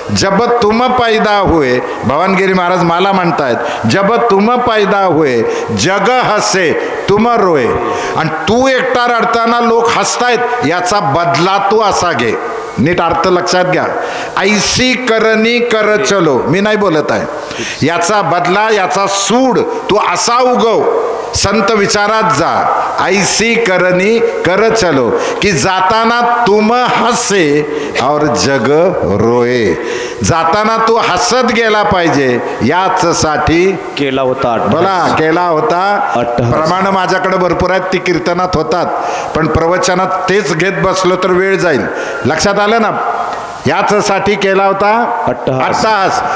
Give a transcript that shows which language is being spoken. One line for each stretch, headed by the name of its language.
Hindi: जब तुम पैदा हुए, भवानगिरी महाराज
Marathi: मला म्हणतायत,
Hindi: जब तुम पैदा हुए जग हसे तुम रोए.
Marathi: आणि तू एकटा रडताना लोक हसतायत याचा बदला तू असा घे. नीट अर्थ लक्षात घ्या.
Hindi: ऐसी करनी कर चलो,
Marathi: मी नाही बोलत आहे, याचा बदला, याचा सूड तू असा उगव, संत विचारात जा.
Hindi: ऐसी करनी कर चलो कि
Marathi: जाताना
Hindi: तुम हसे और जग रोए.
Marathi: जाताना तू हसत गेला पाहिजे याच साठी केला होता, बोला केला होता. प्रमाण माझ्याकडे भरपूर आहेत, ती कीर्तनात होतात, पण प्रवचनात तेच घेत बसलो तर वेळ जाईल. लक्षात आलं ना, याच साठी केला होता अट्टहास.